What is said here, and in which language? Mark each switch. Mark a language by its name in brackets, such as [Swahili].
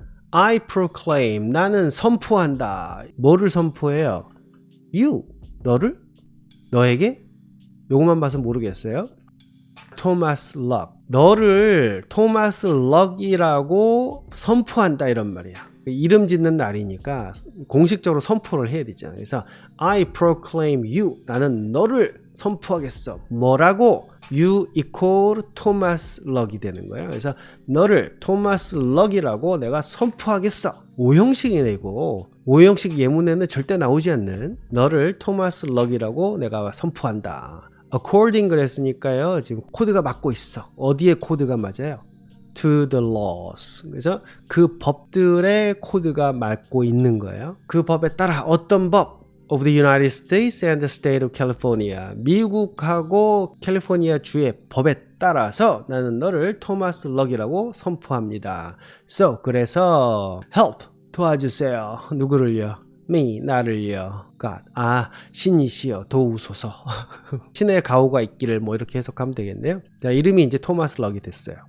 [English] I proclaim. [Korean] 나는 선포한다. 뭐를 선포해요? You. 너를? 너에게? 요것만 봐서 모르겠어요. 토마스 럭. 너를 토마스 럭이라고 선포한다 이런 말이야. 이름 짓는 날이니까 공식적으로 선포를 해야 되잖아요. 그래서 [English] I proclaim you. [Korean] 나는 너를 선포하겠어. 뭐라고? You equal 토마스 럭이 되는 거예요. 그래서 너를 토마스 럭이라고 내가 선포하겠어. 오형식이네 이거. 오형식 예문에는 절대 나오지 않는 너를 토마스 럭이라고 내가 선포한다. according 그랬으니까요. 지금 코드가 맞고 있어. 어디에 코드가 맞아요? [English] to the laws. [Korean] 그래서 그 법들의 코드가 맞고 있는 거예요. 그 법에 따라 어떤 법? [English] of the United States and the state of California. [Korean] 미국하고 캘리포니아 주의 법에 따라서 나는 너를 토마스 럭이라고 선포합니다. So, 그래서 help, 도와주세요. 누구를요? me, 나를요. God, 신이시여 도우소서. 신의 가호가 있기를 뭐 이렇게 해석하면 되겠네요. 자, 이름이 이제 토마스 럭이 됐어요.